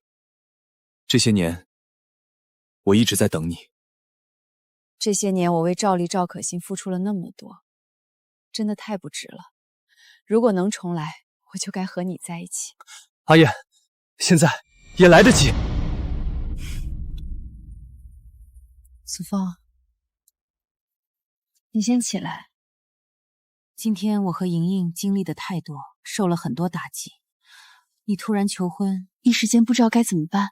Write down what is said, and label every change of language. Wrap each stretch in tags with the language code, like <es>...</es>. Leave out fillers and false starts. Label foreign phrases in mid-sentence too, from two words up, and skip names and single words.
<zh>這些年，我一直在等你。這些年我為趙麗、趙可心付出了那麼多，真的太不值了。如果能重來，我就該和你在一起。阿燕，現在也來得及。蘇芳，你先起來。今天我和瑩瑩經歷的太多，受了很多打擊。你突然求婚，一時間不知道該怎麼辦。</zh>